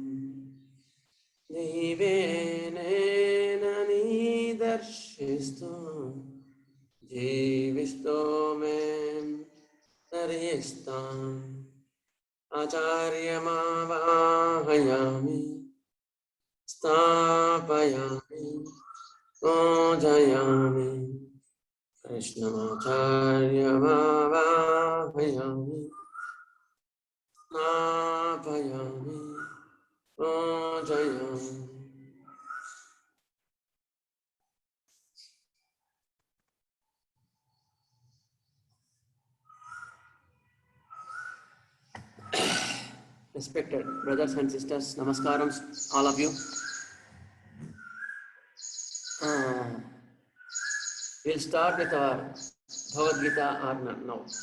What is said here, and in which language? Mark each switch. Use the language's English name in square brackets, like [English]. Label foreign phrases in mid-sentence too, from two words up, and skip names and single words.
[Telugu] నీవే నేనని దర్శిస్తూ జీవిస్తూ మేం తరిస్తాం [Sanskrit] आचार्यमावाहयामि स्थापयामि पूजयामि कृष्णमाचार्यमावाहयामि स्थापयामि पूजयामि [English] Respected brothers and sisters, namaskaram all of you. We'll start with our Bhagavad Gita Arna now.